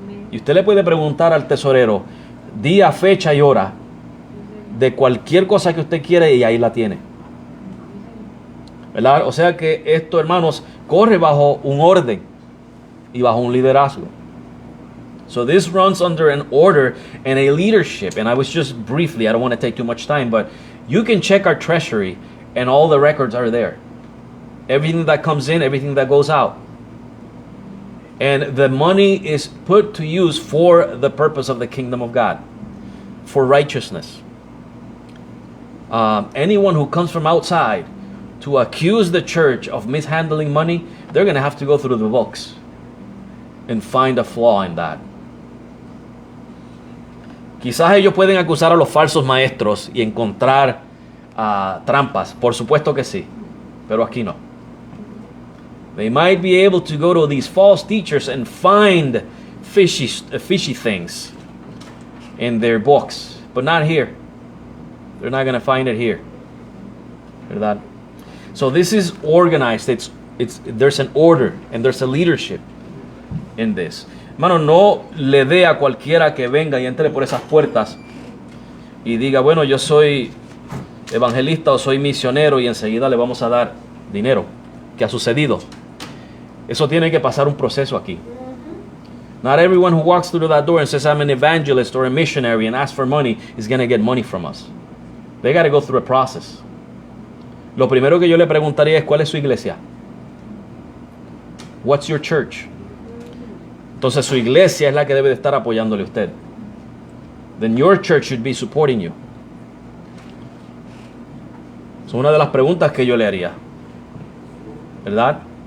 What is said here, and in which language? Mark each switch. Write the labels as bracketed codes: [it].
[es] Y usted le puede preguntar al tesorero día, fecha y hora de cualquier cosa que usted quiere y ahí la tiene. ¿Verdad? O sea que esto, hermanos, corre bajo un orden y bajo un liderazgo. [en] So this runs under an order and a leadership. And I was just briefly, I don't want to take too much time, but you can check our treasury and all the records are there. Everything that comes in, everything that goes out. And the money is put to use for the purpose of the kingdom of God, for righteousness. Anyone who comes from outside to accuse the church of mishandling money, they're going to have to go through the books and find a flaw in that. [es] Quizás ellos pueden acusar a los falsos maestros y encontrar trampas, por supuesto que sí, pero aquí no. [en] They might be able to go to these false teachers and find fishy things in their books, but not here. They're not going to find it here. ¿Verdad? So this is organized. There's an order and there's a leadership in this. [es] Hermano, no le dé a cualquiera que venga y entre por esas puertas y diga, bueno, yo soy evangelista o soy misionero y enseguida le vamos a dar dinero. ¿Qué ha sucedido? Eso tiene que pasar un proceso aquí. [en] Not everyone who walks through that door and says I'm an evangelist or a missionary and asks for money is going to get money from us. They got to go through a process. [es] Lo primero que yo le preguntaría es, ¿cuál es su iglesia? [en] What's your church? [es] Entonces su iglesia es la que debe de estar apoyándole a usted. [en] Then your church should be supporting you. [es] Es una de las preguntas que yo le haría. ¿Verdad?